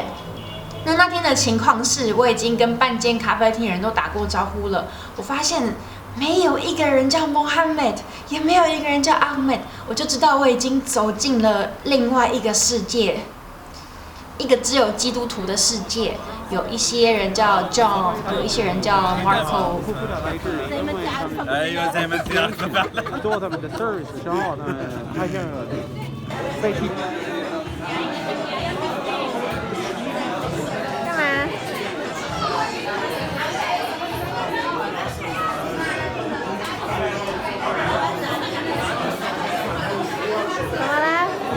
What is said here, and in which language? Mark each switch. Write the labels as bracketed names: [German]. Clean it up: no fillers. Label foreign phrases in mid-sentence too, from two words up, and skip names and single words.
[Chinese] 那天的情况是，我已经跟半间咖啡厅人都打过招呼了，我发现没有一个人叫 Mohammed， 也没有一个人叫 Ahmed， 我就知道我已经走进了另外一个世界，一个只有基督徒的世界。有一些人叫 John， 有一些人叫 Marco。 [Arabic] ايوه زي ما انت عارفه فعلا. [Chinese] 做他们的事儿，挺好的，还挺费劲。干嘛？怎么啦？